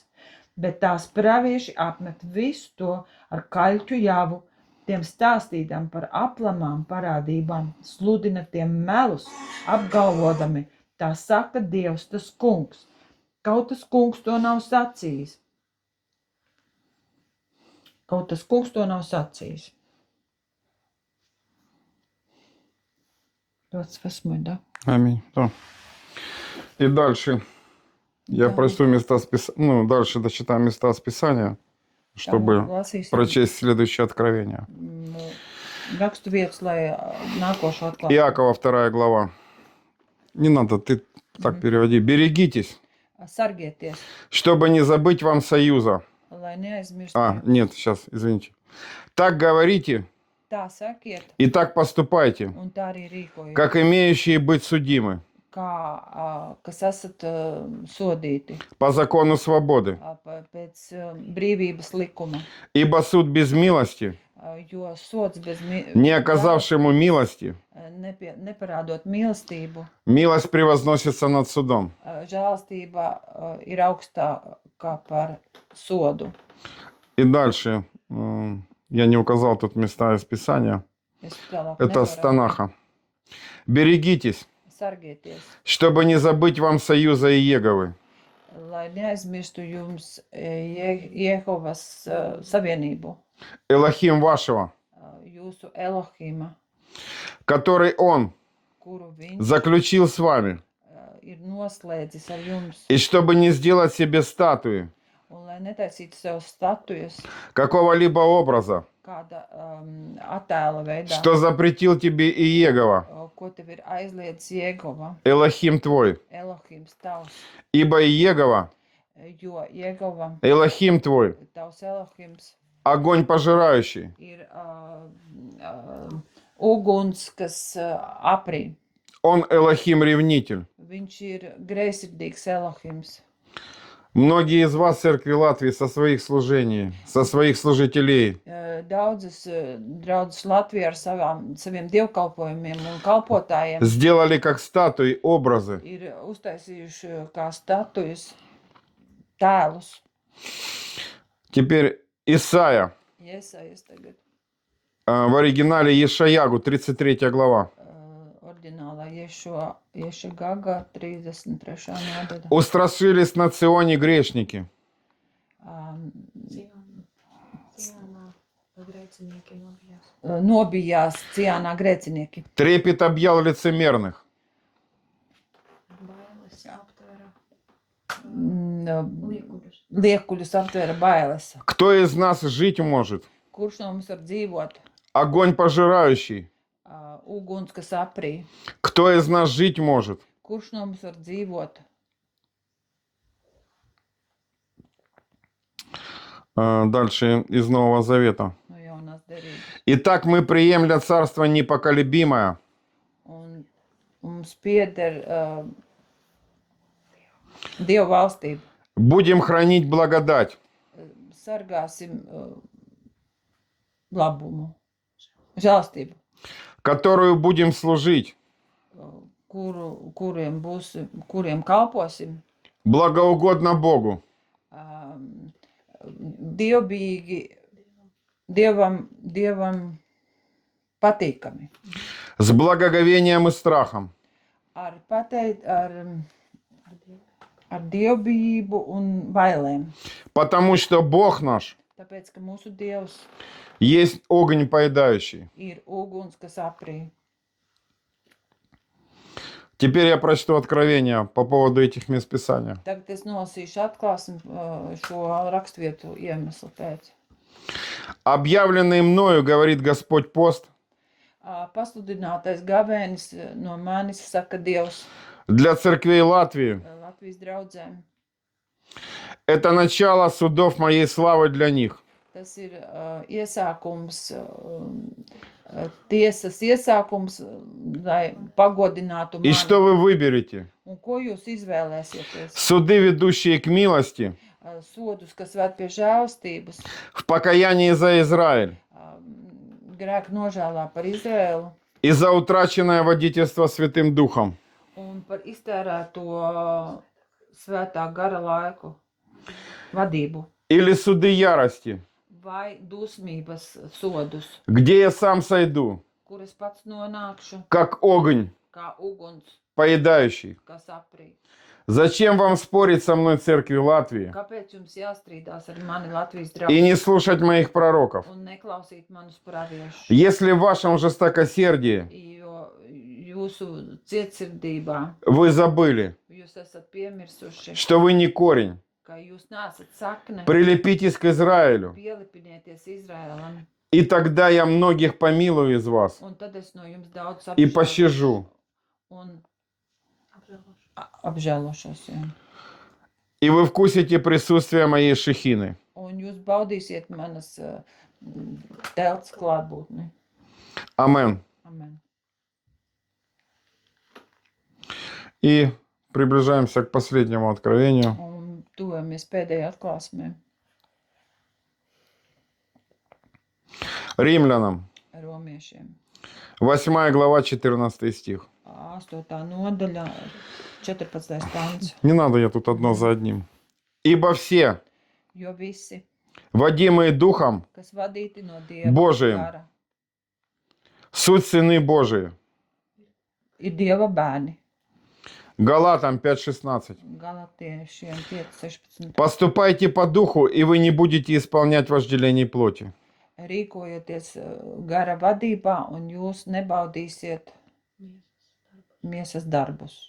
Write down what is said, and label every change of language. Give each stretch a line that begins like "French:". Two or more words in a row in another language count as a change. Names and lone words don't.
Latvian: Bet tās pravieši apmet visu to ar kaļķu javu, tiem stāstīdam par aplamām parādībām, sludina tiem melus, apgalvodami, tā saka Dievs, tas kungs. Kaut tas kungs to nav sacījis. Kaut tas kungs to nav sacījis. 28,
Russian: да? Аминь. Да. И дальше я Да. прочту места Писания, дальше дочитаю места с Писания, чтобы
Latvian: Lasīsim,
Russian: прочесть следующее откровение.
Latvian: Rakstu vietas, lai nākošo atklātu.
Russian: Иакова 2 глава. Не надо, ты так переводи. Берегитесь,
Latvian: Sargieties,
Russian: чтобы не забыть вам союза.
Latvian: lai neaizmirstu.
Russian: Нет, сейчас, извините. Так говорите
Latvian: Tā sakiet,
Russian: и так поступайте,
Latvian: un tā arī rīkojiet.
Russian: как имеющие быть судимы
Latvian: Kā, kas esat sodīti
Russian: по закону свободы.
Latvian: pēc brīvības likuma,
Russian: Ибо суд без милости,
Latvian: jo sods bez
Russian: не оказавшему милости,
Latvian: neparādot mīlestību,
Russian: милость превозносится над судом.
Latvian: žēlastība ir augstākā par sodu.
Russian: И дальше, я не указал тут места из Писания,
Latvian: Es tālāk
Russian: это с
Latvian: nevaru.
Russian: Танаха. Берегитесь,
Latvian: Sargieties,
Russian: чтобы не забыть вам союза Иеговы,
Latvian: lai neaizmirstu jums Jehovas savienību,
Russian: Элохим вашего,
Latvian: jūsu Elohima,
Russian: который Он
Latvian: kuru viņš
Russian: заключил с вами,
Latvian: ir noslēdzis ar jums,
Russian: и чтобы не сделать себе статуи,
Latvian: un lai netaisītu sev statujas
Russian: какого-либо образа,
Latvian: kāda attēla veidā,
Russian: что запретил тебе Иегова,
Latvian: ko tev ir aizliedzis Jehova,
Russian: Элохим твой.
Latvian: Elohims tavs,
Russian: Ибо Иегова,
Latvian: jo Jehova,
Russian: Элохим твой,
Latvian: tavs Elohims,
Russian: огонь пожирающий.
Latvian: ir uguns, kas aprī.
Russian: Он Элохим-ревнитель.
Latvian: Viņš ir greizsirdīgs Elohims.
Russian: Многие из вас в церкви Латвии со своих служений, со своих служителей
Latvian: Daudzas draudzes Latvijā ar saviem dievkalpojumiem un kalpotājiem
Russian: сделали как статуи образы.
Latvian: ir uztaisījuši kā statujas tēlus.
Russian: Теперь Исаия,
Latvian: Iesaist tagad
Russian: в оригинале Ешаягу, 33 глава.
Latvian: oriģinālā Ješa Gaga 33. nodaļa.
Russian: Устрашились на Ционе грешники,
Latvian: Nobijās Ciānā grēcinieki.
Russian: трепет объял лицемерных.
Latvian: Liekuļus aptvēra bailes.
Russian: Кто из нас жить может?
Latvian: Kurš no mums var dzīvot?
Russian: Огонь пожирающий.
Latvian: Uguns, kas aprī.
Russian: Кто из нас жить может?
Latvian: Kurš no mums var dzīvot?
Russian: Дальше из Нового Завета.
Latvian: No jaunās derības.
Russian: Итак, мы приемля царство непоколебимое,
Latvian: Un mums pieder Dieva valstība.
Russian: будем хранить благодать,
Latvian: Sargāsim labumu, žēlstību,
Russian: которую будем служить,
Latvian: kuriem kalposim,
Russian: благоугодно Богу,
Latvian: dievbijīgi, dievam patīkami.
Russian: с благоговением и страхом,
Latvian: ar dievbijību un bailēm.
Russian: потому что Бог наш
Latvian: Tāpēc, ka mūsu Dievs
Russian: есть огонь поедающий.
Latvian: ir uguns, kas aprī.
Russian: Теперь я прочту откровение по поводу этих мест Писания.
Latvian: Tagad es nolasīšu atklāsmi šo rakstvietu iemeslu pēc.
Russian: Объявленный мною, говорит Господь, пост
Latvian: Pasludinātais gavēnis no manis, saka Dievs,
Russian: для церквей Латвии
Latvian: Latvijas draudzēm. –
Russian: это начало судов моей славы для них.
Latvian: Tas ir iesākums, tiesas iesākums, lai pagodinātu
Russian: И что
Latvian: mani.
Russian: вы выберете?
Latvian: Un ko jūs izvēlēsieties?
Russian: Суды, ведущие к милости,
Latvian: Sodus, kas ved pie žēlstības,
Russian: в покаянии за Израиль
Latvian: grēku nožēlā par Izraēlu
Russian: и за утраченное водительство Святым Духом.
Latvian: un par iztērēto svētā gara laiku vadību
Russian: Или суды ярости,
Latvian: vai dusmības sodus,
Russian: где я сам сойду,
Latvian: kur es pats nonākšu
Russian: как огонь
Latvian: kā uguns,
Russian: поедающий.
Latvian: kas aprī.
Russian: Зачем вам спорить со мной, церкви Латвии,
Latvian: Kāpēc jums jāstrīdās ar mani Latvijas
Russian: и
Latvian: draugiem
Russian: не слушать моих пророков?
Latvian: un neklausīt manus praviešus?
Russian: Если в вашем жестокосердии
Latvian: Jo jūsu cietsirdībā
Russian: вы забыли,
Latvian: jūs esat piemirsuši,
Russian: что вы не корень,
Latvian: ka jūs neesat sakne,
Russian: прилепитесь к Израилю,
Latvian: pielipinieties Izraēlam,
Russian: и тогда я многих помилую из вас
Latvian: un tad es no jums daudz
Russian: и пощажу.
Latvian: un apžēlošos. Jā.
Russian: И вы вкусите присутствие моей шехины.
Latvian: Un jūs baudīsiet manas telts klātbūtni.
Russian: Амен.
Latvian: Amen.
Russian: И приближаемся к последнему откровению.
Latvian: Un tuvamies pēdējai atklāsmē
Russian: Римлянам,
Latvian: romiešiem.
Russian: 8 глава, 14 стих.
Latvian: 8. nodaļa, 14. pants.
Russian: Не надо, я тут одно за одним. Ибо все,
Latvian: Jo visi,
Russian: водимые Духом,
Latvian: kas vadīti no Dieva Božajam. gara,
Russian: суть сыны Божии.
Latvian: ir Dieva bērni.
Russian: Галатам 5:16.
Latvian: Galatiešiem 5.16.
Russian: Поступайте по духу, и вы не будете исполнять вожделений плоти.
Latvian: Rīkojieties gara vadībā, un jūs nebaudīsiet miesas darbus.